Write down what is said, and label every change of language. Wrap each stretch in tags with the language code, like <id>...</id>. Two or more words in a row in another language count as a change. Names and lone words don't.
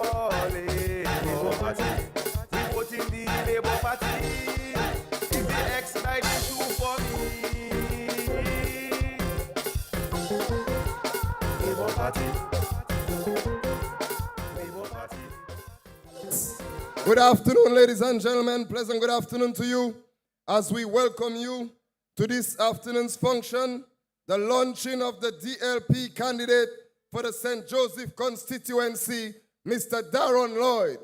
<en>Labour Party. We voting the Labour Party. Is the X-Night issue for me? Labour Party. Labour Party. Good afternoon, ladies and gentlemen. Pleasant good afternoon to you as we welcome you to this afternoon's function, the launching of the DLP candidate for the St. Joseph Constituency, Mr. Darron Lloyd.</en>